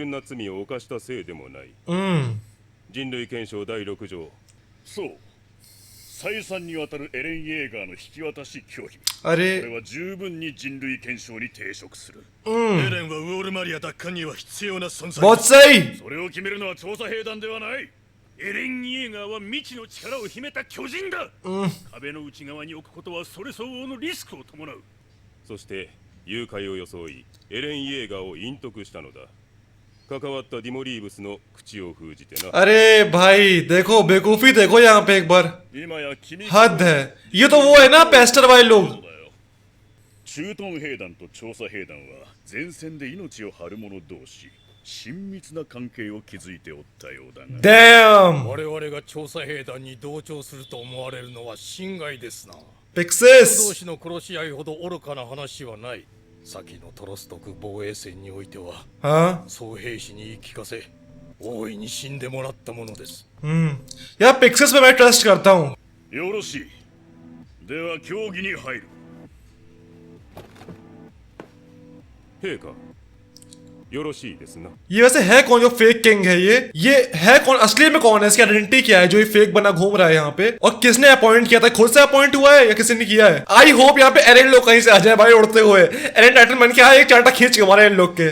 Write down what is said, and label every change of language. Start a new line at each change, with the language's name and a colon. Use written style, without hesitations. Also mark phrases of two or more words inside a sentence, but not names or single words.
Hindi: अरे बहुत सही।
Japanese: エレン・イエーガーは未知の力を秘めた巨人だ。壁の内側に置くことはそれ相応のリスクを伴う。そして誘拐を装いエレン・イエーガーを隠匿したのだ。関わったディモリーブスの口を封じてな。
Hindi: अरे भाई देखो, बेवकूफी देखो यहाँ पे एक बार, हद है। ये तो वो है ना पेस्टर वाले लोग।
Japanese: 駐屯兵団と調査兵団は前線で命を張る者同士。親密な関係を築いておったようだが。
English: Damn!
Japanese: 我々が調査兵団に同調すると思われるのは心外ですな。 Pixis! 同士の殺し合いほど愚かな話はない。先のトロストク防衛戦においては、総兵士に言い聞かせ、大いに死んでもらったものです。
Hindi: यार पिक्सेस पे मैं ट्रस्ट करता हूँ।
Japanese: よろしい。では協議に入る。兵か。
Hindi: ये वैसे है कौन जो
English: fake king
Hindi: है? ये है कौन असली में? कौन है? इसकी आइडेंटिटी क्या है जो ये फेक बना घूम रहा है यहाँ पे? और किसने अपॉइंट किया था? खुद से अपॉइंट हुआ है या किसी ने किया है?
English: I hope
Hindi: यहाँ पे एरेन लोग कहीं से आ जाए भाई, उड़ते हुए। एरेन टाइटन बन के आए, एक चांटा खींच के मारे इन लोग के।